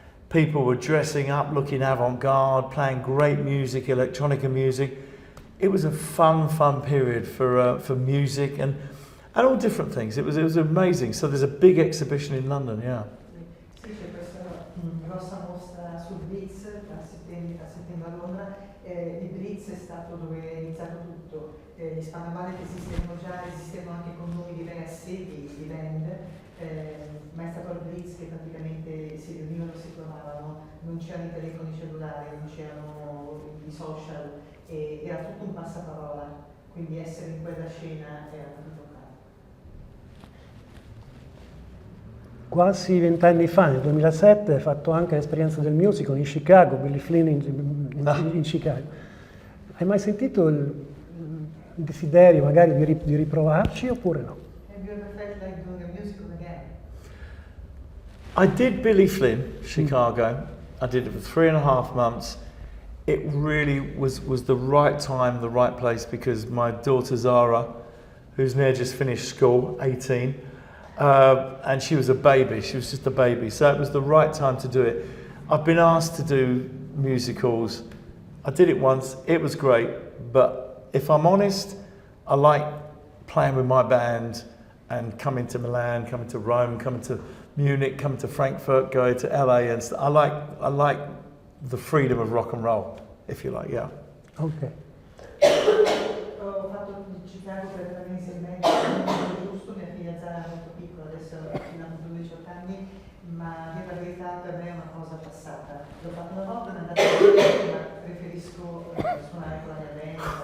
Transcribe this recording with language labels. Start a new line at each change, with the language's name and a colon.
English: people were dressing up, looking avant-garde, playing great music, electronica music. It was a fun period for music and all different things. It was amazing. So there's a big exhibition in London, yeah.
Italian: Sì, c'è questa grossa mostra sul Blitz a settembre a Londra. Il Blitz è stato dove è iniziato tutto. Gli Spandamale che esistevano anche con nomi diversi di band, ma è stato il Blitz che praticamente si riunivano, si trovavano, non c'erano i telefoni cellulari, non c'erano i social, era tutto un passaparola, quindi essere in quella scena era molto importante. Quasi 20 anni fa, nel 2007, hai fatto anche l'esperienza del musical in Chicago, Billy Flynn in Chicago. Hai mai sentito il desiderio magari di riprovarci oppure no?
English: Have you ever felt like doing a musical again? I did Billy Flynn, Chicago. I did it for 3.5 months. It really was the right time, the right place, because my daughter Zara, who's near just finished school, 18, and she was a baby, she was just a baby. So it was the right time to do it. I've been asked to do musicals. I did it once, it was great, but if I'm honest, I like playing with my band and coming to Milan, coming to Rome, coming to Munich, coming to Frankfurt, going to LA, and I like the freedom of rock and roll, if you like, yeah. Ok.
Italian: Ho fatto Chicago per 3 mesi e mezzo, giusto, mia figlia Zara è molto piccola, adesso fino a 18 anni, ma dire la verità per me è una cosa passata. L'ho fatto una volta, è andata bene, ma preferisco suonare con la mia band.